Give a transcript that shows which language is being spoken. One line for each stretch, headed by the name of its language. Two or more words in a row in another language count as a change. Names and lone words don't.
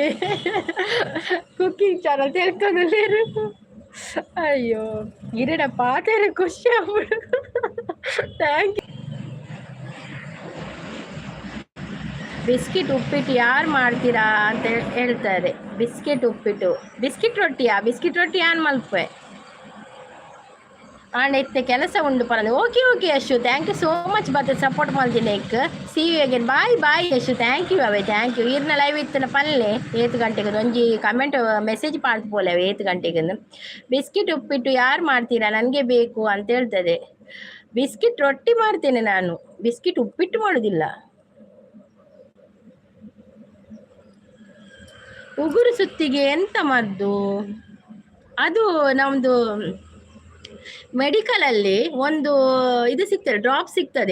English: cooking channel
Kannada: ತಿಳ್ಕೊಂಡಲ್ಲೇರು. ಅಯ್ಯೋ ಗಿರಡ ಪಾತ್ರ ಖುಷಿ ಆಗ್ಬಿಡು.
English: thank you.
Kannada: ಬಿಸ್ಕಿಟ್ ಉಪ್ಪಿಟ್ಟು ಯಾರು ಮಾಡ್ತೀರಾ ಅಂತ ಹೇಳ್ತಾರೆ. ಬಿಸ್ಕಿಟ್ ಉಪ್ಪಿಟ್ಟು, ಬಿಸ್ಕಿಟ್ ರೊಟ್ಟಿಯಾ?
Tulu: ಬಿಸ್ಕಿಟ್ ರೊಟ್ಟಿ ಯಾನ್ ಮಲ್ಪೆ ಎತ್ತೆ ಕೆಲಸ ಉಂಡು ಪರಂದು.
English: okay okay Yashu, thank you so much
Kannada: ಬತ್ತ ಸಪೋರ್ಟ್ ಮಾಡ್ತೀನಿ.
English: see you again. bye bye Yashu, thank you ಅವೇ, thank you.
Tulu: ಇರ್ನ ಲೈವ್ ಇತ್ತನ ಪಲ್ಲೆ 7 ಗಂಟೆಗೆ ಒಂಜಿ
English: comment message
Tulu: ಪಾಡ್ತು ಪೋಲೆ 7 ಗಂಟೆಗೆ.
Kannada: ಬಿಸ್ಕಿಟ್ ಉಪ್ಪಿಟ್ಟು ಯಾರು ಮಾಡ್ತೀರಾ, ನನಗೆ ಬೇಕು ಅಂತ ಹೇಳ್ತದೆ. ಬಿಸ್ಕಿಟ್ ರೊಟ್ಟಿ ಮಾಡ್ತೇನೆ ನಾನು, ಬಿಸ್ಕಿಟ್ ಉಪ್ಪಿಟ್ಟು ಮಾಡೋದಿಲ್ಲ. ಉಗುರು ಸುತ್ತಿಗೆ ಎಂತ ಮದ್ದು? ಅದು ನಮ್ಮದು ಮೆಡಿಕಲಲ್ಲಿ ಒಂದು ಇದು ಸಿಗ್ತದೆ, ಡ್ರಾಪ್ ಸಿಗ್ತದೆ.